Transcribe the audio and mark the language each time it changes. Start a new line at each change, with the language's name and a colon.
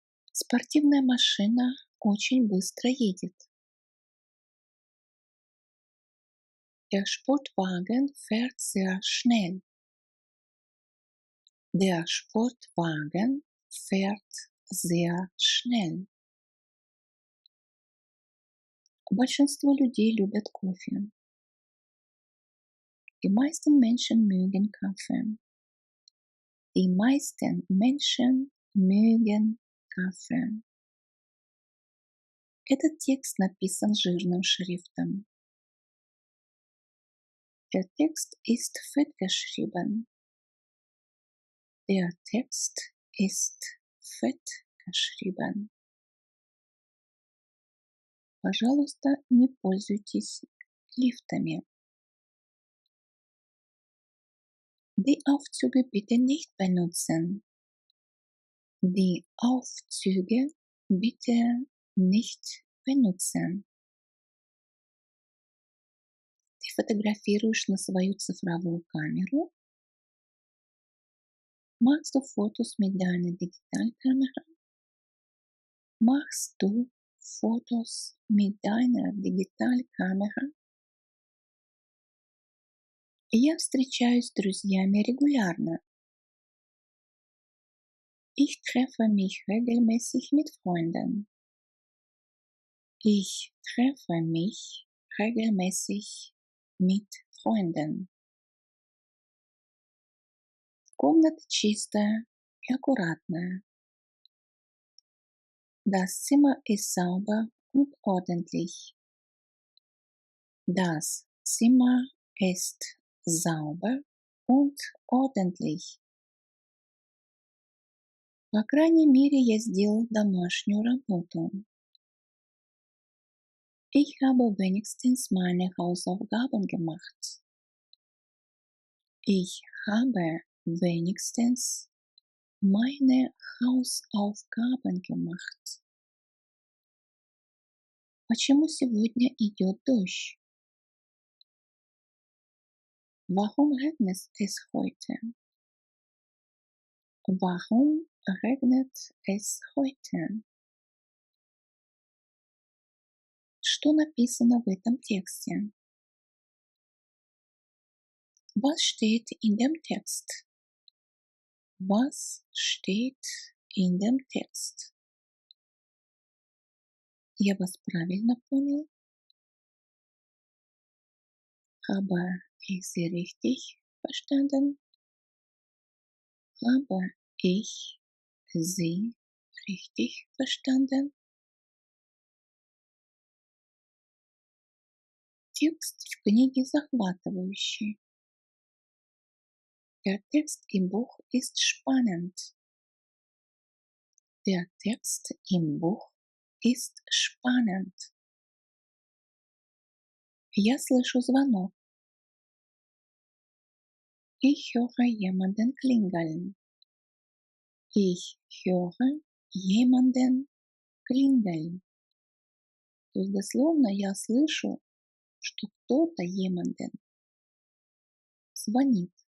Russian: Спортивная машина очень быстро едет.
German: Der Sportwagen fährt sehr schnell. Der Sportwagen fährt sehr schnell.
Russian: Большинство людей любят кофе.
German: Die meisten Menschen mögen Kaffee. Die meisten Menschen mögen Kaffee.
Russian: Этот текст написан жирным шрифтом.
German: Der Text ist fett geschrieben. Der Text ist fett geschrieben.
Russian: Пожалуйста, не пользуйтесь лифтами.
German: Die Aufzüge bitte nicht benutzen. Die Aufzüge bitte nicht benutzen.
Russian: Ты фотографируешь на свою цифровую камеру?
German: Machst du Fotos mit deiner Digitalkamera? Machst du Fotos mit deiner Digitalkamera?
Russian: Я встречаюсь с друзьями регулярно.
German: Ich treffe mich regelmäßig mit Freunden. Ich treffe mich regelmäßig mit Freunden.
Russian: Комната чистая и аккуратная.
German: Das Zimmer ist sauber und ordentlich. Das Zimmer ist sauber und ordentlich.
Russian: По крайней мере, я сделал домашнюю работу.
German: Ich habe wenigstens meine Hausaufgaben gemacht. Ich habe wenigstens meine Hausaufgaben gemacht.
Russian: Почему сегодня идет дождь?
German: Warum regnet es heute? Warum regnet es heute?
Russian: Что написано в этом тексте?
German: Was steht in dem Text? Was steht in dem Text?
Russian: Я вас правильно понял?
German: Habe ich Sie richtig verstanden? Habe ich Sie richtig verstanden?
Russian: Текст в книге захватывающий.
German: Der Text im Buch ist spannend. Der Text im Buch ist spannend.
Russian: Я слышу звонок.
German: Ich höre jemanden klingeln. Ich höre jemanden klingeln.
Russian: То есть дословно я слышу, что кто-то jemanden звонит.